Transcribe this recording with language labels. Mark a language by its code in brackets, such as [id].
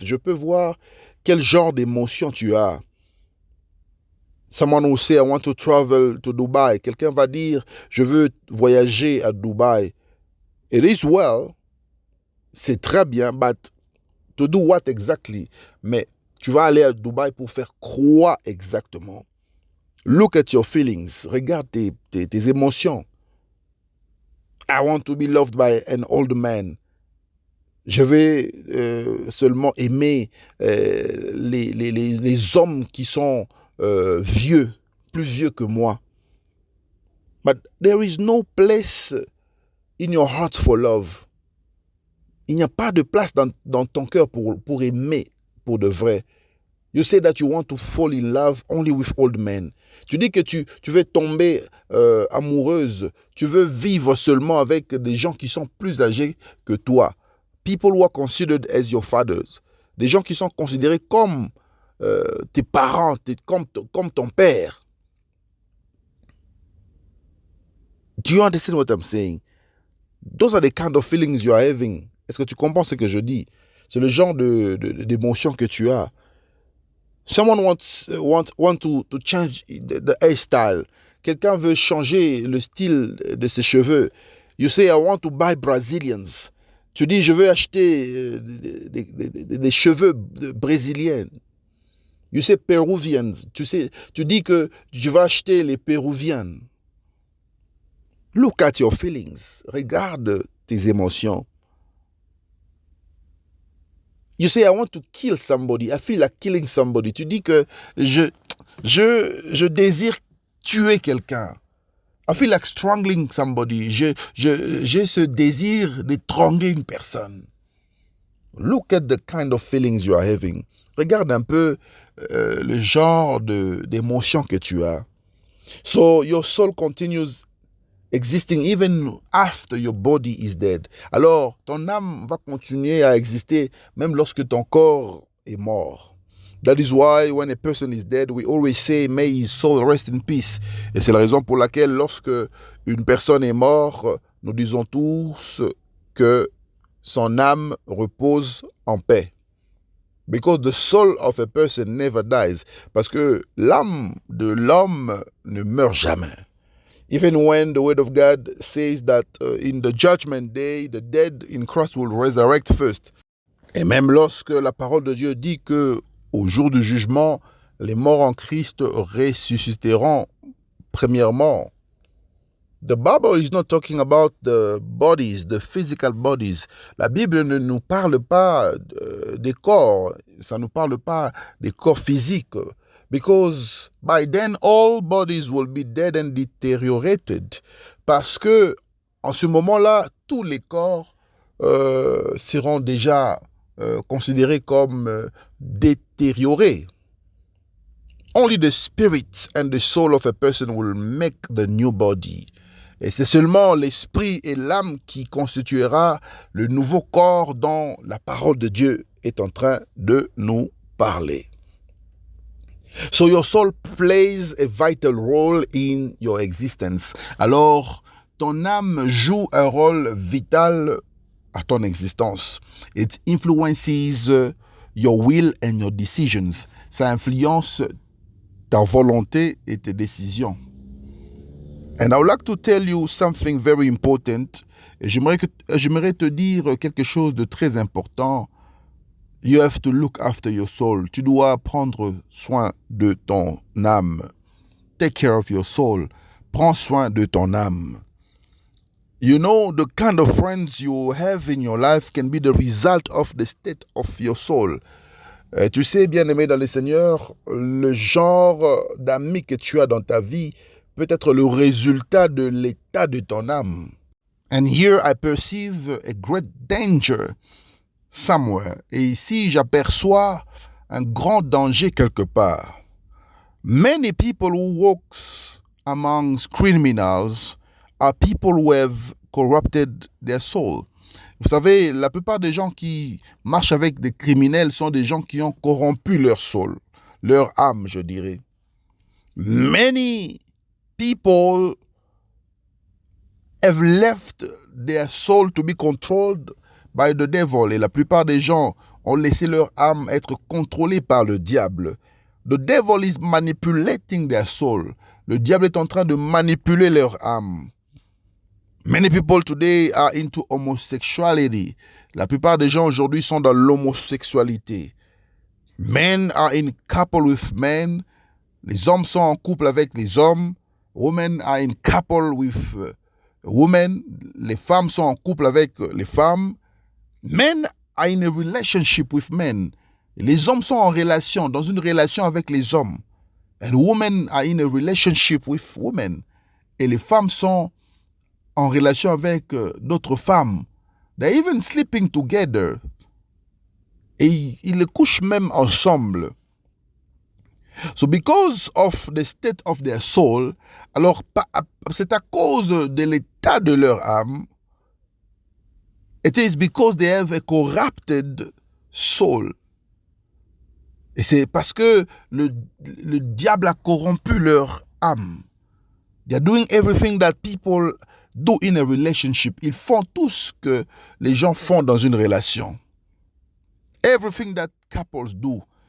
[fr] Je peux voir quel genre d'émotion tu as. [en] Someone will say, I want to travel to Dubai. [fr] Quelqu'un va dire, je veux voyager à Dubaï. [en] It is well. [fr] C'est très bien, [en] but to do what exactly? [fr] Mais tu vas aller à Dubaï pour faire quoi exactement? [en] Look at your feelings. [fr] Regarde tes émotions. [en] I want to be loved by an old man. [fr] Je vais seulement aimer les hommes qui sont vieux, plus vieux que moi. [en] But there is no place in your heart for love. [fr] Il n'y a pas de place dans ton cœur pour aimer pour de vrai. [en] You say that you want to fall in love only with old men. [fr] Tu dis que tu veux tomber amoureuse. Tu veux vivre seulement avec des gens qui sont plus âgés que toi. [en] People who are considered as your fathers. [fr] Des gens qui sont considérés comme tes parents, comme ton père. [en] Do you understand what I'm saying? Those are the kind of feelings you are having. [fr] Est-ce que tu comprends ce que je dis? C'est le genre d'émotion que tu as. [en] Someone want to change the hairstyle. [fr] Quelqu'un veut changer le style de ses cheveux. [en] You say, I want to buy Brazilians. [fr] Tu dis, je veux acheter des cheveux brésiliens. [en] You say Peruvians. [fr] Tu dis que tu vas acheter les Péruviennes. [en] Look at your feelings. [fr] Regarde tes émotions. [en] You say, I want to kill somebody. I feel like killing somebody. [fr] Tu dis que je désire tuer quelqu'un. [en] I feel like strangling somebody. [fr] J'ai ce désir d'étrangler une personne. [en] Look at the kind of feelings you are having. [fr] Regarde un peu le genre d'émotion que tu as. [en] So your soul continues existing even after your body is dead. [fr] Alors, ton âme va continuer à exister même lorsque ton corps est mort. [en] That is why when a person is dead, we always say, may his soul rest in peace. [fr] Et c'est la raison pour laquelle lorsque une personne est morte, nous disons tous que son âme repose en paix. [en] Because the soul of a person never dies. [fr] Parce que l'âme de l'homme ne meurt jamais. [en] Even when the word of God says that in the judgment day, the dead in Christ will resurrect first. [fr] Et même lorsque la parole de Dieu dit que au jour du jugement, les morts en Christ ressusciteront premièrement. [en] The Bible is not talking about the bodies, the physical bodies. [fr] La Bible ne nous parle pas des corps, ça ne nous parle pas des corps physiques. [en] Because by then all bodies will be dead and deteriorated. [fr] Parce que en ce moment-là, tous les corps seront déjà considérés comme détériorés. [en] Only the spirit and the soul of a person will make the new body. [fr] Et c'est seulement l'esprit et l'âme qui constituera le nouveau corps dont la parole de Dieu est en train de nous parler. [en] So your soul plays a vital role in your existence. [fr] Alors, ton âme joue un rôle vital à ton existence. [en] It influences your will and your decisions. [fr] Ça influence ta volonté et tes décisions. [en] And I would like to tell you something very important. [fr] Et j'aimerais te dire quelque chose de très important. [en] You have to look after your soul. [fr] Tu dois prendre soin de ton âme. [en] Take care of your soul. [fr] Prends soin de ton âme. [en] You know, the kind of friends you have in your life can be the result of the state of your soul. [fr] Tu sais, bien-aimé dans le Seigneur, le genre d'amis que tu as dans ta vie peut être le résultat de l'état de ton âme. [en] And here I perceive a great danger somewhere. [fr] Et ici, j'aperçois un grand danger quelque part. [en] Many people who walk amongst criminals are people who have corrupted their soul. [fr] Vous savez, la plupart des gens qui marchent avec des criminels sont des gens qui ont corrompu leur soul, leur âme, je dirais. [en] Many people have left their soul to be controlled by the devil. [fr] Et la plupart des gens ont laissé leur âme être contrôlée par le diable. [en] The devil is manipulating their soul. [fr] Le diable est en train de manipuler leur âme. [en] Many people today are into homosexuality. [fr] La plupart des gens aujourd'hui sont dans l'homosexualité. [en] Men are in couple with men. [fr] Les hommes sont en couple avec les hommes. [en] Women are in couple with women. [fr] Les femmes sont en couple avec les femmes. [en] Men are in a relationship with men. [fr] Les hommes sont en relation, dans une relation avec les hommes. [en] And women are in a relationship with women. [fr] Et les femmes sont en relation avec d'autres femmes. [en] They're even sleeping together. [fr] Et ils couchent même ensemble. [en] So because of the state of their soul, [fr] alors c'est à cause de l'état de leur âme. [en] It is because they have a corrupted soul. [fr] Et c'est parce que le diable a corrompu leur âme. [en] They are doing everything that people do in a relationship. [fr] Ils font tout ce que les gens font dans une relation. [en] Everything that couples do.